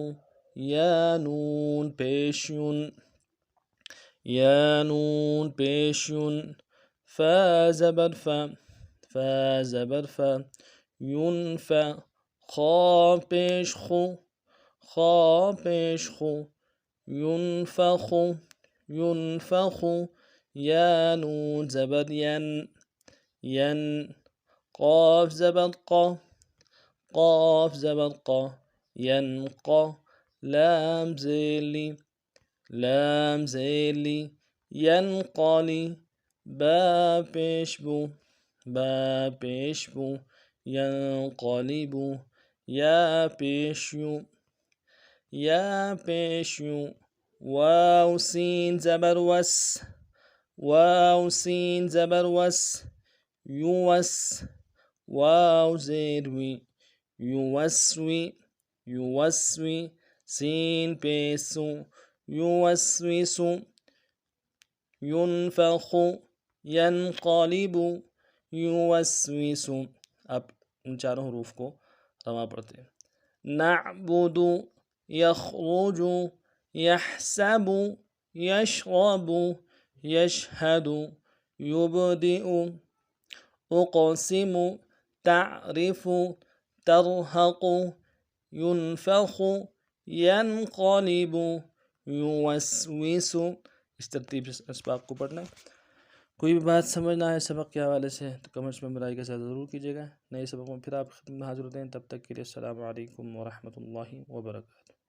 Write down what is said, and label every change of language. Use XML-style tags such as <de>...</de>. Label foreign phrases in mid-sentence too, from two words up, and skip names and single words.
<ur>یا نون پیش ین، یا نون پیش ین۔ فا زبر فا، فا زبر فا، ینفع۔ خا پیش خو، خا پیش خو، ینفخو، ینفخو۔ یا نون زبر ین، ین۔ قاف زبر قا، قاف زبر قا، ینقا۔ لام زیر لی، لام زیر لی، ینقلی۔ با پیش بو، با پیش بو، ینقلبو۔ یا پیش یو، یا پیش یو۔ واو سین زبر وس، واو سین زبر وس، یوس۔ واو زیر وی، یوسوی، یوسوی۔ سین پیش سو، یوسوسو۔ ینفخو، ینقلبو، یوسوسو۔ اب ان چاروں حروف کو رواں پڑھتے ہیں۔</ur> <ar>نعبدو، یخرجو، يحسب يشرب يشهد يبدئ أقسم تعرف ترهق ينفخ ينقلب يوسوس.</ar> <ur>اس ترتیب سے اسباق کو پڑھنا ہے۔ کوئی بھی بات سمجھنا ہے سبق کے حوالے سے تو کمنٹس میں برائے کا ساتھ ضرور کیجیے گا۔ نئے سبق میں پھر آپ خدمت میں حاضر ہوتے ہیں، تب تک کے لیے</ur> <ar>السلام علیکم ورحمۃ اللہ وبرکاتہ۔</ar>